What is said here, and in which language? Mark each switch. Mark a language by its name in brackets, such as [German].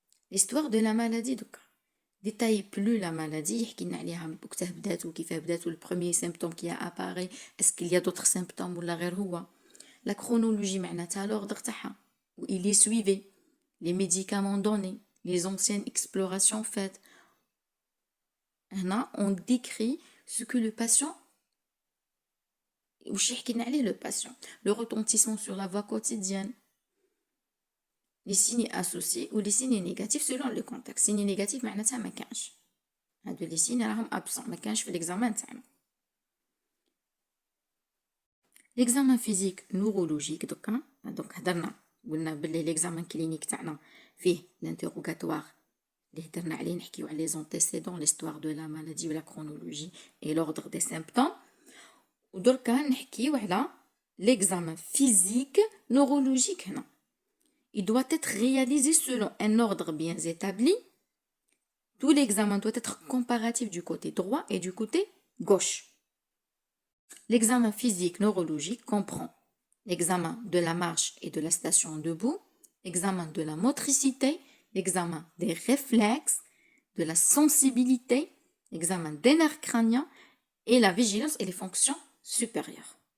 [French] L'histoire de la maladie, donc, détaille plus la maladie, le premier symptôme qui a apparu, est-ce qu'il y a d'autres symptômes ou la chronologie, l'ordre où il est suivi, les médicaments donnés, les anciennes explorations faites. On décrit ce que le patient, le retentissement sur la voie quotidienne, les signes associés ou les signes négatifs selon le contexte. Signes négatifs, [Arabic] معناتها ما كانش. هادو [French] les signes [Arabic] راهم [French] absents, [Arabic] ما كانش في [French] l'examen [Arabic] تاعنا. [French] L'examen physique neurologique donc [Arabic] هضرنا قلنا باللي [French] l'examen clinique [Arabic] تاعنا فيه [French] l'interrogatoire [Arabic] اللي هضرنا عليه نحكيو على [French] les antécédents, l'histoire de la maladie ou la chronologie et l'ordre des symptômes. [Arabic] ودركا نحكيو على [French] l'examen physique neurologique [Arabic] هنا. [French] Il doit être réalisé selon un ordre bien établi. Tout l'examen doit être comparatif du côté droit et du côté gauche. L'examen physique neurologique comprend l'examen de la marche et de la station debout, l'examen de la motricité, l'examen des réflexes, de la sensibilité, l'examen des nerfs crâniens et la vigilance et les fonctions supérieures.